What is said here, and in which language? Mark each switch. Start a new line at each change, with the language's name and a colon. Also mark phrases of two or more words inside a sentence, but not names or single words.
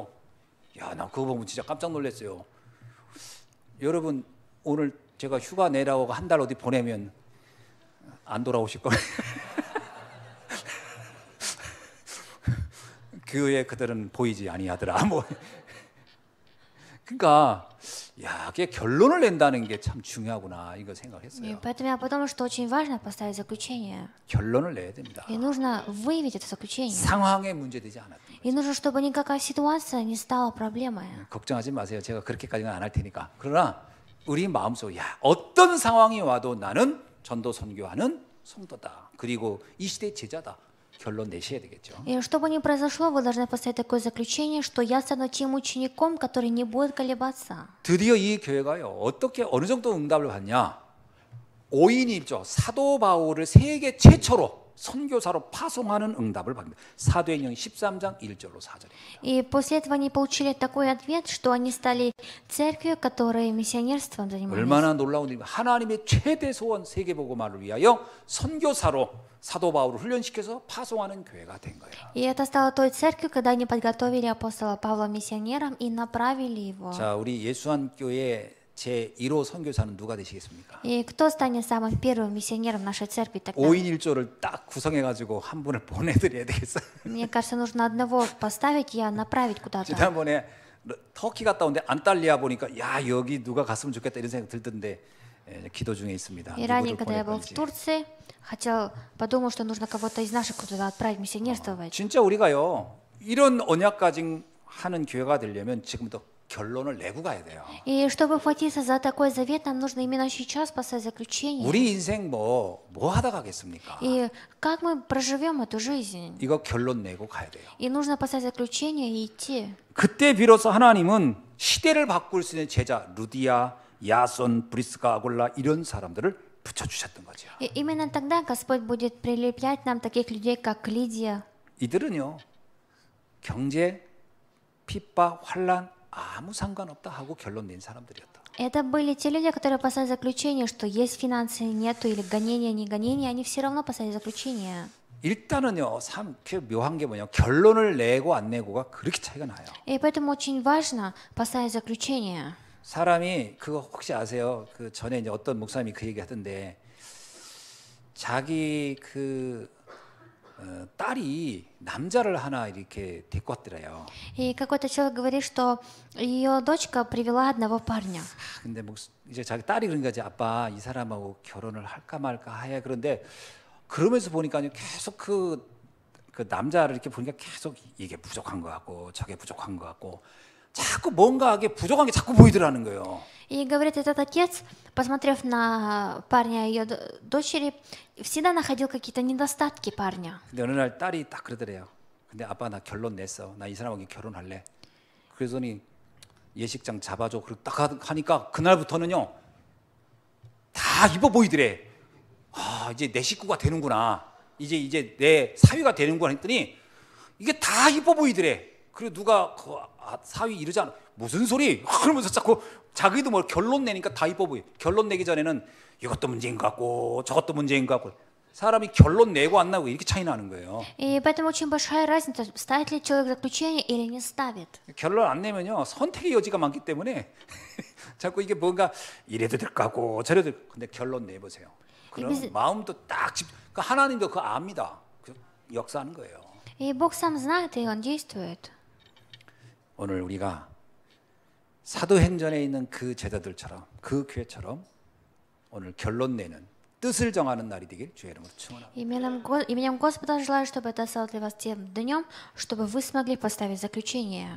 Korean: 야, 나 그거 보면 진짜 깜짝 놀랐어요. 여러분 오늘 제가 휴가 내라고 한 달 어디 보내면 안 돌아오실 거예요. 교회 그들은 보이지 아니하더라. 뭐 그러니까 야, 그게 결론을 낸다는 게 참 중요하구나 이거 생각했어요.
Russian: Поэтому я подумала, что очень важно поставить заключение.
Korean: 결론을 내야 됩니다.
Russian: И нужно выявить это заключение.
Korean: 상황에 문제되지 않았던 거죠.
Russian: И нужно, чтобы никакая ситуация не стала проблемой.
Korean: 걱정하지 마세요. 제가 그렇게까지는 안 할 테니까. 그러나 우리 마음속에 야, 어떤 상황이 와도 나는 전도 선교하는 성도다. 그리고 이 시대의 제자다. 결론 내셔야 되겠죠.
Russian: И что бы ни произошло, вы должны поставить такое заключение, что я стану тем учеником, который не будет колебаться.
Korean: 드디어 이 교회가요. 어떻게 어느 정도 응답을 받냐? 5인 1조 사도 바울을 세계 최초로 선교사로 파송하는 응답을 받습니다. 사도행전 13장 1절로 4절입니다.
Russian: И после этого они получили такой ответ, что они стали церковью, которая миссионерством занимались.
Korean: 얼마나 놀라운 일입니까? 하나님의 최대 소원 세계복음화를 위하여 선교사로 사도 바울을 훈련시켜서 파송하는 교회가 된 거예요.
Russian: И это стало той церковью, когда они подготовили апостола Павла миссионером и направили его.
Korean: 자, 우리 예수한교회 제 1호 선교사는 누가 되시겠습니까?
Russian: И кто станет самым первым миссионером нашей церкви тогда?
Korean: 5인 1조를 딱 구성해가지고 한 분을 보내드려야 되겠어요.
Russian: Мне кажется, нужно одного поставить и направить куда-то.
Korean: 지난번에 터키 갔다 온데 안탈리아 보니까 야 여기 누가 갔으면 좋겠다 이런 생각 들던데 기도 중에 있습니다.
Russian: И ранее,
Korean: 누구를
Russian: когда я
Korean: 보낼
Russian: был в
Korean: 건지.
Russian: Турции, подумал, что нужно кого-то из наших туда отправить миссионерствовать.
Korean: 진짜 우리가요 이런 언약 가진 하는 교회가 되려면 지금부터 결론을 내고 가야 돼요.
Russian: И чтобы хватиться за такой завет, нам нужно именно сейчас поставить заключение.
Korean: 우리 인생 뭐 하다 가겠습니까?
Russian: И как мы проживем эту жизнь?
Korean: 이거 결론 내고 가야 돼요.
Russian: И нужно поставить заключение и идти.
Korean: 그때 비로소 하나님은 시대를 바꿀 수 있는 제자 루디아, 야손, 브리스가, 아골라 이런 사람들을 붙여주셨던 거죠.
Russian: И именно тогда Господь будет прилеплять нам таких людей, как Лидия.
Korean: 이들은요 경제, 핍박, 환란 아무 상관없다 하고 결론 낸 사람들이었다.
Russian: Это были те люди, которые поставили заключение, что есть финансы, нету, или гонения, не гонения, они все равно поставили заключение.
Korean: 일단은요, 참 묘한 게 뭐냐, 결론을 내고 안 내고가 그렇게 차이가 나요.
Russian: И поэтому очень важно поставить заключение.
Korean: 사람이 그거 혹시 아세요? 그 전에 이제 어떤 목사님이 그 얘기 하던데 자기 딸이 남자를 하나 이렇게 데리고 왔더래요.
Russian: И какой-то человек говорит, что ее дочка привела одного парня.
Korean: 근데 이제 자기 딸이 그러니까 이제 아빠 이 사람하고 결혼을 할까 말까 해. 그런데 그러면서 보니까 계속 그 남자를 이렇게 보니까 계속 이게 부족한 것 같고 저게 부족한 것 같고 자꾸 뭔가 이게 부족한 게 자꾸 보이더라는 거예요.
Russian: И говорит, этот отец, посмотрев на парня ее дочери, всегда находил какие-то недостатки парня.
Korean: 근데 어느 날 딸이 딱 그러더래요. 근데 아빠 나 결론 냈어. 나 이 사람하고 결혼할래. 그러더니 예식장 잡아줘. 그리고 딱 하니까 그날부터는요 다 이뻐 보이더래. 아 이제 내 식구가 되는구나. 이제 내 사위가 되는구나 했더니 이게 다 이뻐 보이더래. 그리고 누가 그 사위 이러지 않아. 무슨 소리? 그러면서 자꾸 자기도 뭐 결론 내니까 다 이뻐 보여. 결론 내기 전에는 이것도 문제인 것 같고 저것도 문제인 것 같고 사람이 결론 내고 안 나고 이렇게 차이 나는 거예요.
Russian: И поэтому очень большая разница, ставит ли человек заключение или не ставит.
Korean: 결론 안 내면요 선택의 여지가 많기 때문에 자꾸 이게 뭔가 이래도 될 것 같고 저래도 근데 결론 내보세요. 그럼 마음도 딱 하나님도 그거 압니다. 그 역사하는 거예요.
Russian: И Бог сам знает, и Он действует.
Korean: 오늘 우리가 사도행전에 있는 그 제자들처럼 그 교회처럼 오늘 결론 내는 뜻을 정하는 날이 되길 주의 이름으로 축원합니다.
Russian: Именем Господа желаю, чтобы это стало для вас тем днем, чтобы вы смогли поставить заключение.